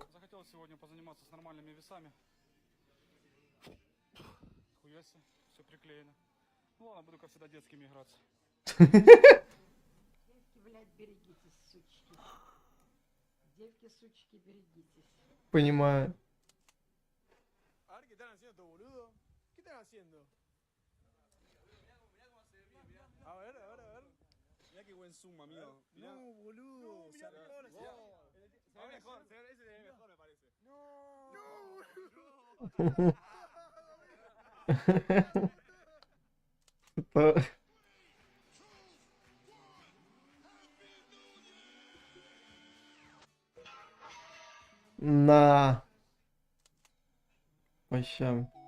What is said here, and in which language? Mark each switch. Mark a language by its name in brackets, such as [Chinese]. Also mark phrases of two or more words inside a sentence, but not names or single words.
[Russian] Захотел сегодня позаниматься с нормальными весами. Хуяси, все приклеено. Ну ладно, буду как всегда детскими играться. Девки, блядь, берегитесь, сучки. Девки, сучки, берегитесь. Понимаю. [Spanish] A ver qué están haciendo, boludo. ¿Qué están haciendo? A ver, a ver, a ver. Mirá qué buen zoom, amigo. Mirá. No, boludo. No, Se mirá, arregló, se se ve mejor, ese se ve mejor, me parece. No, [Russian] На. Вообще.